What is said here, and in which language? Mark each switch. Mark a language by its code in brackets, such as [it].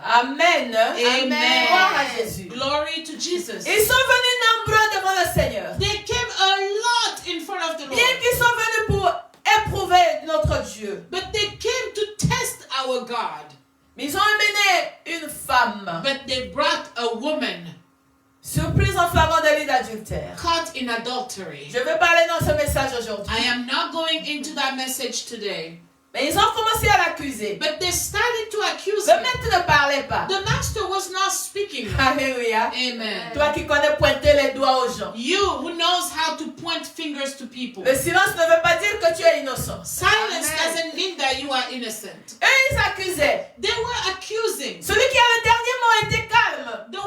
[fr] Amen. Amen. Gloire à Jésus. [en] Glory to Jesus. [fr] Ils sont venus nombreux devant le Seigneur. [en] They came a lot in front of the [fr] Bien [en] Lord. [fr] qu'ils sont venus pour éprouver notre Dieu. [en] But they came to test our God. [fr] Mais ils ont amené une femme [en] But they brought a woman [fr] surprise en flagrant délit d'adultère. [en] caught in adultery. [fr] Je vais parler dans ce message aujourd'hui. [en] I am not going into that message today. [fr] Mais ils ont commencé à l'accuser. [en] But they started to accuse [fr] Le [en] him. [fr] maître ne parlait pas. [en] The master was not speaking. Alléluia. Amen. [fr] Toi qui connais pointer les doigts aux gens. [en] You who knows how to point fingers to people. [fr] Le silence ne veut pas dire que tu es innocent. [en] Silence doesn't mean that you are innocent. [fr] Eux, ils accusaient. [en] They were accusing. [fr] Celui qui a le dernier mot était calme.